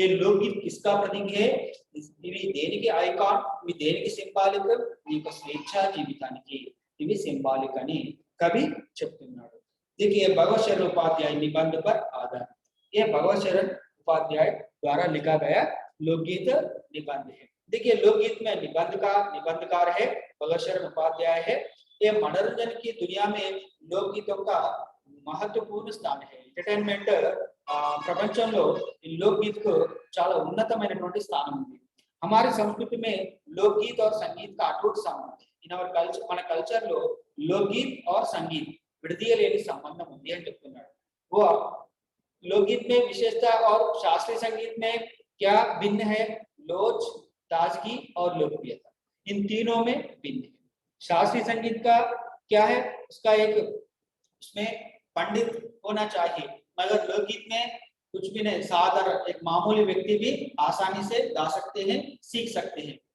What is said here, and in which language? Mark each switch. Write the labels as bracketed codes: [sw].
[hi] ये लोकगीत किसका प्रतीक है, [te] ఇవి దేనికి ఐకాన్, ఇవి దేనికి సింబాలిక్, మీకు స్వేచ్ఛా జీవితానికి ఇవి సింబాలిక్ అని కవి చెప్తున్నాడు। [hi] देखिए भगवत शरण उपाध्याय निबंध पर आधारित, ये भगवत शरण उपाध्याय द्वारा लिखा गया लोकगीत निबंध है। देखिए लोकगीत में निबंधकार है भगवत शरण उपाध्याय है। ये मनोरंजन की दुनिया में लोकगीतों का महत्वपूर्ण स्थान है। [te] ఎంటర్టైన్మెంట్ ప్రపంచంలో ఈ [hi] लोकगीत को [te] చాలా ఉన్నతమైనటువంటి స్థానం ఉంది। [hi] हमारी संस्कृति में लोकगीत और संगीत का अटूट संबंध है। [en] in our culture, [te] మన కల్చర్ లో [hi] लोकगीत और संगीत [te] విడదీయలేని సంబంధం ఉంది అని చెప్తున్నాడు। [hi] वो लोकगीत में विशेषता और शास्त्रीय संगीत में क्या भिन्न है, लोच, ताजगी और लोकप्रियता, इन तीनों में भिन्न है। शास्त्रीय संगीत का क्या है, उसका एक उसमें पंडित होना चाहिए, मगर लोकगीत में कुछ भी नहीं, साधारण एक मामूली व्यक्ति भी आसानी से गा सकते हैं, सीख सकते हैं।